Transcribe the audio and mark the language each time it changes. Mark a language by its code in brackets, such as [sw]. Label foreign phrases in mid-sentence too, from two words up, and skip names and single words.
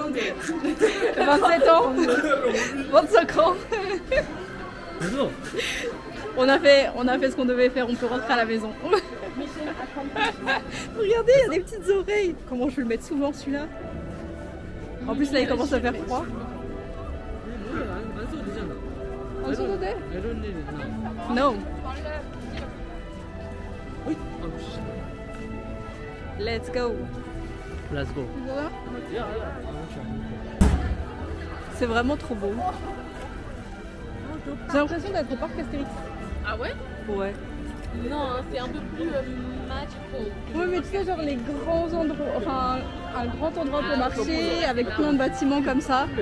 [fr] 27 ans. 25 ans. On a fait ce qu'on devait faire, on peut rentrer à la maison. Regardez, il y a des petites oreilles. Comment je vais le mettre souvent celui-là? En plus là il commence à faire froid. [ko] 안 써도 돼? [en] No. Let's go. Let's go. [fr] C'est vraiment trop beau. J'ai l'impression d'être au parc Astérix. Ah ouais? Ouais. Non, hein, c'est un peu plus match. Oui, mais tu sais, genre les grands endroits, enfin un grand endroit pour marcher avec plein de bâtiments comme ça.